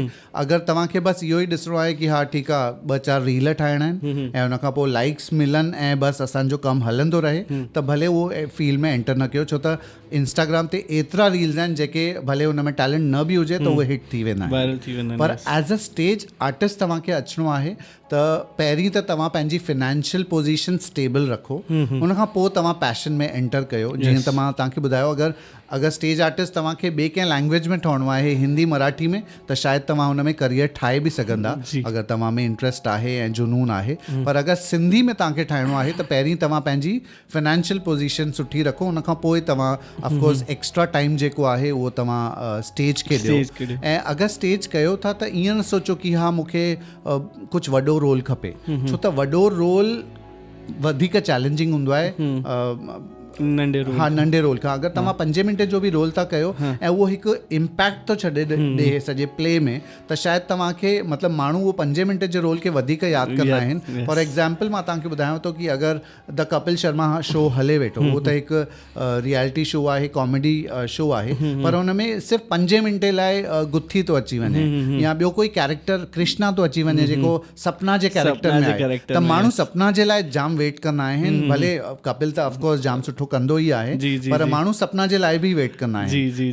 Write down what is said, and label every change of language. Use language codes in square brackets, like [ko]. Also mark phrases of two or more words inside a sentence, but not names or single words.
[sd] अगरि तव्हांखे बसि इहो ई ॾिसणो आहे कि हा ठीकु आहे, 2-4 रील ठाहिणा आहिनि ऐं उनखां पोइ लाइक्स मिलनि ऐं बसि असांजो कमु हलंदो रहे, त भले उहो फील्ड में एंटर न कयो। छो त इंस्टाग्राम ते एतिरा रील्स आहिनि जेके भले हुन में टैलेंट न बि हुजे त उहे हिट थी वेंदा आहिनि। पर [en] as a stage artist [sd] तव्हांखे अचिणो आहे त पहिरीं त तव्हां पंहिंजी [en] financial position [sd] स्टेबल रखो, उनखां पोइ तव्हां पैशन में एंटर कयो। जीअं त मां तव्हांखे ॿुधायो, अगरि [en] stage artist [sd] तव्हांखे ॿिए कंहिं लैंग्वेज में ठहणो आहे, हिंदी मराठी में, त शायदि तव्हां हुन में करियर ठाहे बि सघंदा अगरि तव्हां में इंट्रस्ट आहे ऐं जुनून आहे। पर अगरि सिंधी में तव्हांखे ठाहिणो आहे त पहिरीं तव्हां पंहिंजी [en] financial position [sd] सुठी रखो, उनखां पोइ तव्हां ऑफकोर्स [en] extra time [sd] जेको आहे उहो तव्हां स्टेज खे ॾियो। ऐं अगरि स्टेज कयो था त ईअं न सोचो कि हा मूंखे कुझु वॾो रोल खपे, छो त वॾो रोल वधीक चैलेंजिंग हूंदो आहे। नंढे रोल हाँ नंढे रोल खां अगरि तव्हां 5 मिंट जो बि रोल था कयो ऐं उहो हिकु इम्पैक्ट थो छॾे ॾे सॼे प्ले में, त शायदि तव्हांखे मतिलबु माण्हू उहो 5 मिंट जे रोल खे वधीक यादि कंदा आहिनि। [en] for example [sd] मां तव्हांखे ॿुधायांव थो कि अगरि द कपिल शर्मा शो हले वेठो, उहो त हिकु [en] reality show [sd] आहे, [en] comedy show [sd] आहे, पर हुन में सिर्फ़ु 5 मिंटे लाइ गुथी थो अची वञे या ॿियो कोई कैरेक्टर कृष्णा थो अची वञे जेको सपना जे कैरेक्टर में आहे, त माण्हू सपना जे लाइ जाम वेट कंदा आहिनि। भले कपिल त ऑफकोर्स जाम सुठो कंदो ई आहे, पर माण्हू सपना जे लाइ बि वेट कंदा आहिनि।